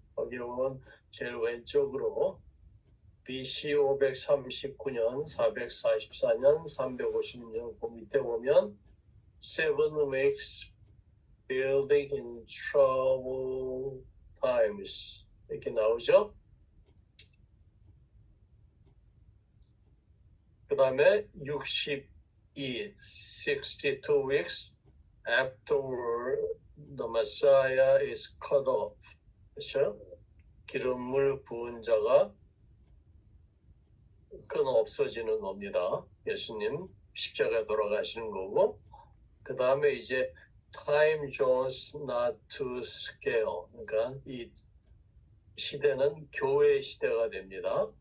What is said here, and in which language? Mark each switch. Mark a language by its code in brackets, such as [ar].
[ko] 거기 보면 제일 왼쪽으로 BC 539년, 444년, 350년 그 밑에 보면 [en] Seven Weeks Building in Troubled Times [ko] 이렇게 나오죠. [en] 그 다음에 62 weeks afterward the Messiah is cut off. [ko] 그렇죠? 기름을 부은 자가 끊어 없어지는 겁니다. 예수님 십자가에 돌아가시는 거고 그 다음에 이제 [en] time zones not to scale [ko] 그러니까 이 시대는 교회 시대가 됩니다.